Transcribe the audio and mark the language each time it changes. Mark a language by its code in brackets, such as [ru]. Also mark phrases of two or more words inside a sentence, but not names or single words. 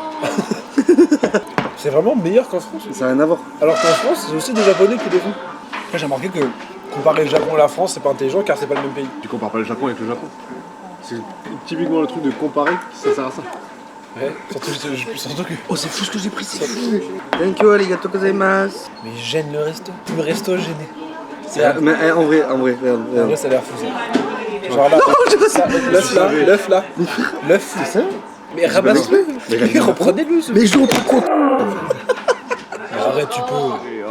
[fr] C'est vraiment meilleur qu'en France. Ça n'a rien à voir. Alors qu'en France, c'est aussi des Japonais qui les font. Après, j'ai remarqué que comparer le Japon et la France, c'est pas intelligent car c'est pas le même pays. Tu compares pas le Japon avec le Japon. C'est typiquement le truc de comparer qui ça sert à ça. Ouais, surtout que. Oh, c'est fou ce que j'ai pris, c'est fou. [en] Thank you, [ja] ありがとうございます. [fr] Mais gêne le resto. Tout le resto gêné. Mais en vrai, regarde. En vrai, ça a l'air fou ça. Genre là, l'œuf là. L'œuf. C'est ça? Mais ramasse-le. Mais reprenez-le. Mais je le reprends quoi? Mais arrête, tu peux.